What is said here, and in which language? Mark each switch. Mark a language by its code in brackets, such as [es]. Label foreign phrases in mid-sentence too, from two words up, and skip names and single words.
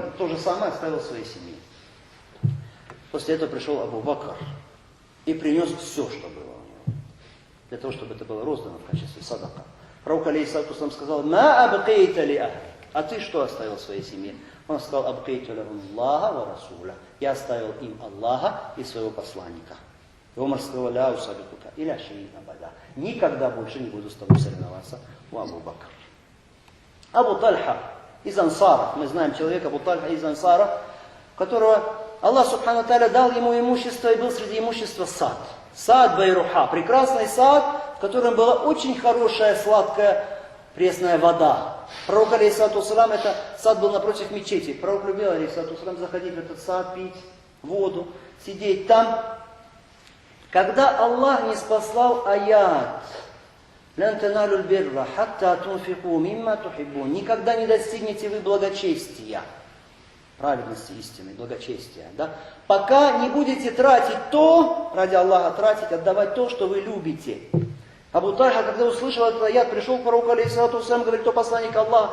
[ru] То же самое оставил своей семье. После этого пришел Абу Бакр и принес все, что было у него, для того, чтобы это было роздано в качестве садака. [ar] Пророк عليه الصلاة والسلام сказал, «ما أبقيت لأهلك?» [ru] А ты что оставил своей семье? Он сказал, [ar] «أبقيت لهم الله ورسوله». [ru] Я оставил им Аллаха и своего посланника. И Умар сказал, [ar] «لا أسابقك إلى شيء أبدا». [ru] Никогда больше не буду с тобой соревноваться, у Абу Бакр. Абу Тальха из Ансаров, мы знаем человека, Абу Тальха из Ансаров, которого Аллах [ar] سبحانه وتعالى [ru] дал ему имущество, и был среди имущества сад. Сад Байруха, прекрасный сад в котором была очень хорошая, сладкая, пресная вода. Пророк, [ar] عليه الصلاة والسلام, [ru] это сад был напротив мечети. Пророк любил, [ar] عليه الصلاة والسلام, [ru] заходить в этот сад, пить воду, сидеть там. Когда Аллах не спаслал аят, [ar] «لن تنالوا البر حتى تنفقوا مما تحبون», [ru] никогда не достигнете вы благочестия, праведности истины, благочестия, да? Пока не будете тратить то, ради Аллаха тратить, отдавать то, что вы любите. Абу Тальха, когда услышал этот аят, пришел к пророку, [ar] عليه الصلاة والسلام, [ru] говорит, то посланник Аллаха.